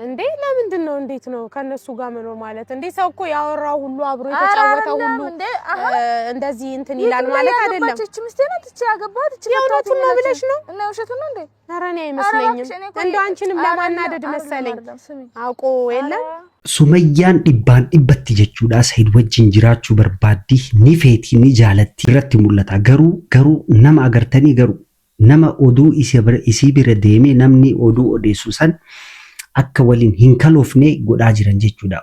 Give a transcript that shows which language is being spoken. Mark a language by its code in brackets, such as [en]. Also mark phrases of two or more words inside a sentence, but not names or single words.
[am] እንዴ ለምንድን ነው እንዴት ነው ከነሱ ጋር መኖር ማለት? እንዴ ሰው እኮ ያወራው ሁሉ አብሮ የተጫወተው ሁሉ እንደዚህ እንትን ይላል ማለት አይደለም። እቺ ምስቴ ናት እቺ ያገባት እቺ የእውነቱን ነው ብለሽ ነው እና ውሸቱን ነው እንዴ? ኧረ እኔ አይመስለኝም። እንደው አንቺንም ለማናደድ መሰለኝ አውቆ የለም [om] Sumayyaan dhibbaan dhibbatti jechuudha. Said wajjin jiraachuu barbaaddi ni feeti ni jaalatti irratti mul'ata. Garuu nama agartanii garuu nama oduu isii bira deemee namni oduu odeessu san akka waliin hin kaloofne godhaa jiran jechuudha.